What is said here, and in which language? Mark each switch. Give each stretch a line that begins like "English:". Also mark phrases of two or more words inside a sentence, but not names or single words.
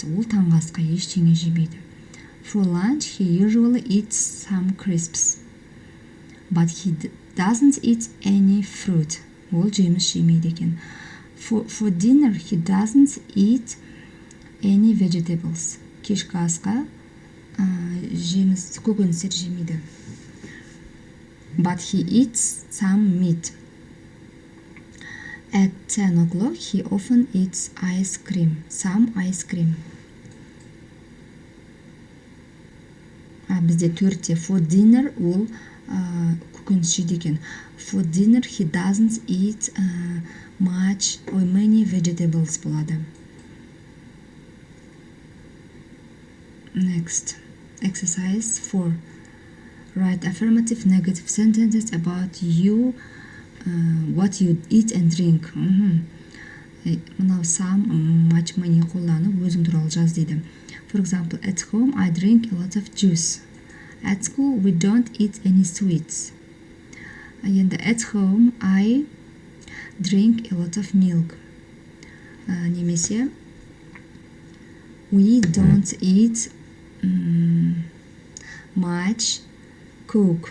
Kazakh: Ол таңғы асқа ештеңе жемейді.
English: For lunch, he usually eats some crisps. But he doesn't eat any fruit.
Kazakh: Ол жеміс жемейді екен.
English: For dinner, he doesn't eat any vegetables.
Kazakh: Кешкі асқа жеміс, көкөністер жемейді.
English: But he eats some meat. At 10 o'clock, he often eats ice cream. Some ice cream.
Kazakh: Бізде 4-те
English: for dinner
Kazakh: ол көкөніс жейді екен.
English: For dinner, he doesn't eat much or many vegetables болады. Next, exercise 4. Write affirmative, negative sentences about you, what you eat and drink.
Kazakh: Мынау
English: some, much, many
Kazakh: қолданып өзің туралы жаз дейді.
English: For example, at home I drink a lot of juice. At school we don't eat any sweets. Енді at home I drink a lot of milk. Немесе we don't eat much Coke.